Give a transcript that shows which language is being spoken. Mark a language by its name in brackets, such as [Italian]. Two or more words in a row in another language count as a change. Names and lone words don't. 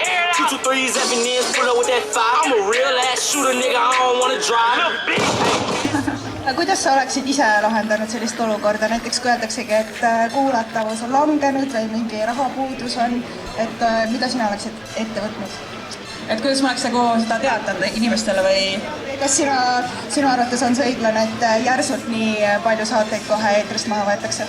[English] 223s every near pull up with that fire. I'm a real ass shooter, nigga. I don't wanna drive. [Estonian] Kuidas sa oleksid ise lahendanud sellist olukorda? Näiteks kui öeldaksegi, et kuulatavus on langenud või mingi rahapuudus on, et mida sina oleksid ette võtnud? Et kuidas ma oleks seda teatanud inimestele või? Kas sinu arvates on see õiglane, et järsult nii palju saateid kohe eetrist maha võetakse?